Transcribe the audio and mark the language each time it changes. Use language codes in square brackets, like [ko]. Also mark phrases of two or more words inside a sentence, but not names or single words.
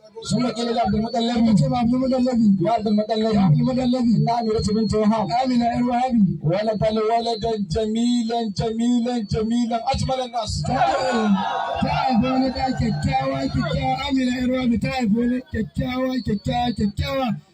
[ar] ثم قيل لعبد المطلب. [ha] Ya ce ma Abdul Mutallab. Ya Abdul Mutallab. Ya Abdul Mutallab. [ar] إن آمنة بنت وهب. [ha] Amina yar Wahabi. [ar] ولد ولدا جميلا، جميلا، جميلا، أجمل الناس. [ha] Ta, ta haifi wani ɗa kyakkyawa, kyakkyawa. Amina yar Wahabi ta haifi wani kyakkyawa, kyakkyawa, kyakkyawa.